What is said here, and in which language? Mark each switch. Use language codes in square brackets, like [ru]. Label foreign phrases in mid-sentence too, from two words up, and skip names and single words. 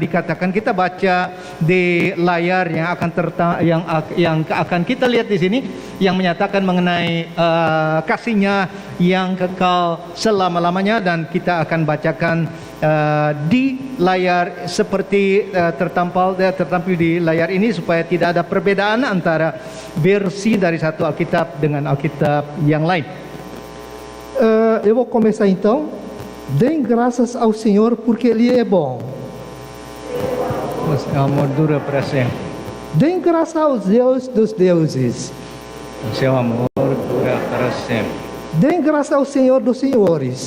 [id] dikatakan kita baca di layar yang akan kita lihat di sini, yang menyatakan mengenai kasihnya yang kekal selama-lamanya, dan kita akan bacakan di layar seperti tertampil di layar ini, supaya tidak ada perbedaan antara versi dari satu Alkitab dengan Alkitab yang lain. [pt] Eu vou começar então. Deem graças ao Senhor porque Ele é bom. O seu amor dura para sempre. Deem graças aos Deus dos deuses. O seu amor dura para sempre. Deem graças ao Senhor dos senhores.